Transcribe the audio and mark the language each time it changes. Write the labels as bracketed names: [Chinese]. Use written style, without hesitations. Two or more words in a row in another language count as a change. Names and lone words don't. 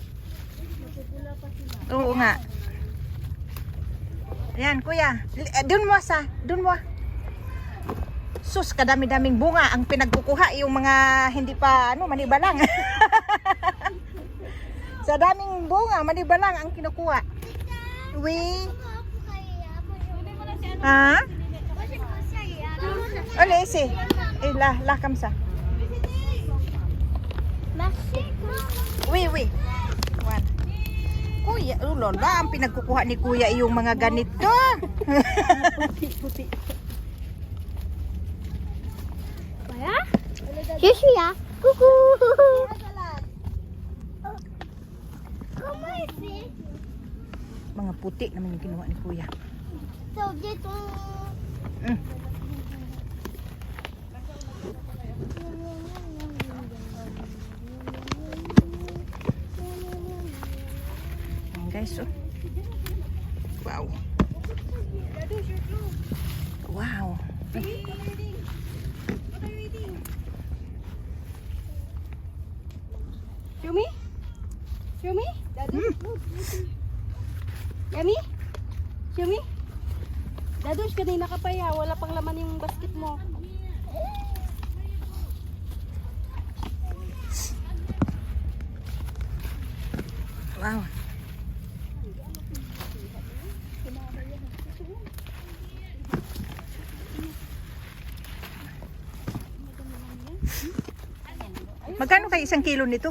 [Filipino] Oo nga. Ayan kuya, dun mo. Sus, kadami-daming bunga ang pinagkukuha, yung mga hindi pa manibalang. Sa daming bunga, manibalang ang kinukuha. [French] Oui. Ha? Ole, si. La kamsa. Oui. [English] One. [Filipino] Kuya, lola, ang pinagkukuha ni kuya yung mga ganito. Puti. [French] Voilà. Je suis là. Coucou. Comment il fait? [Filipino] Mga puti naman yung kinuha ni kuya. [French] T'as oublié ton... [Filipino] Mm. Ayan, guys, oh. Wow. Wow. [English] Show me? Show me? Mm. Yummy? Show me? [Filipino] Dadush, kanina ka pa ya. Wala pang laman yung basket mo. Wow. Magkano kayo isang kilo nito?